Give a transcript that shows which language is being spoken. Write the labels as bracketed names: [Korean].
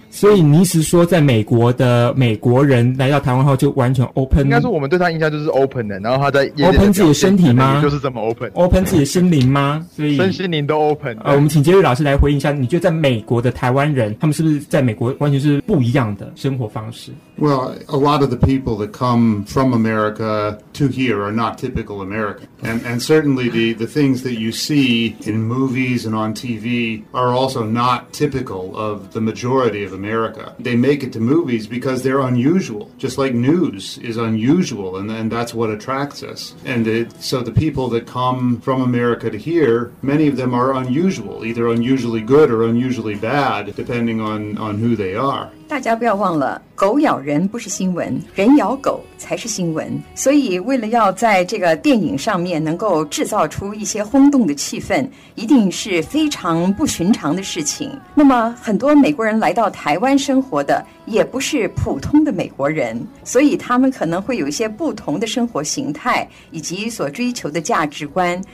[Chinese] 所以你是说在美国的美国人来到台湾后就完全 open，应该说我们对他印象就是 open 的，然后他在 open 自己的身体吗？就是这么 open， open 自己的心灵吗？所以身心灵都 open。我们请杰瑞老师来回应一下，你觉得在美国的台湾人，他们是不是在美国完全是不一样的生活方式 [English] ？Well, a lot of the people that come from America to here are not typical American, and certainly the things that you see in movies and on TV are also not typical of the majority of America. They make it to movies because they're unusual, just like news is unusual, and that's what attracts us. And so the people that come from America to here, many of them are unusual, either unusually good or unusually bad, depending on who they are. [Chinese] 大家不要忘了，狗咬人不是新闻，人咬狗才是新闻。所以为了要在这个电影上面能够制造出一些轰动的气氛，一定是非常不寻常的事情。那么很多美国人来到台湾生活的也不是普通的美国人，所以他们可能会有一些不同的生活形态以及所追求的价值观。